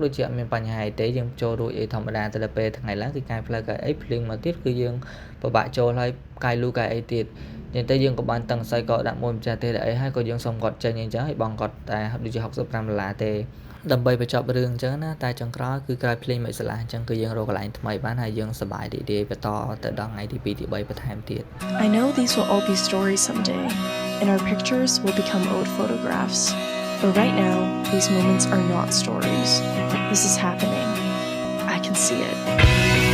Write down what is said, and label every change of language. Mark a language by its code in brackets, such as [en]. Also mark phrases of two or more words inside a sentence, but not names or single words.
[km] ដូចជាអត់មានបញ្ហាអីទេយើងចូលរួចអីធម្មតាទៅដល់ពេលថ្ងៃឡើងគឺកាយផ្លូវកាយអីភ្លៀងមកទៀតគឺយើងពិបាកចូលហើយកាយលូកាយអីទៀតអញ្ចឹងទៅយើងក៏បានតឹងស័យក៏ដាក់មួយម្ចាស់ទេអីហើយក៏យើងសុំគាត់ចេញអញ្ចឹងហើយបងគាត់តែដូចជា$65ទេដើម្បីបញ្ចប់រឿងអញ្ចឹងណាតែចុងក្រោយគឺក្រោយភ្លេងមិនស្លាស់អញ្ចឹងគឺយើងរកកន្លែងថ្មីបានហើយយើងសប្បាយរីករាយបន្តទៅដល់ថ្ងៃទី2ទី3បន្ថែមទៀត [en] I know these will all be stories someday, and our pictures will become old photographs. But right now, these moments are not stories. This is happening. I can see it.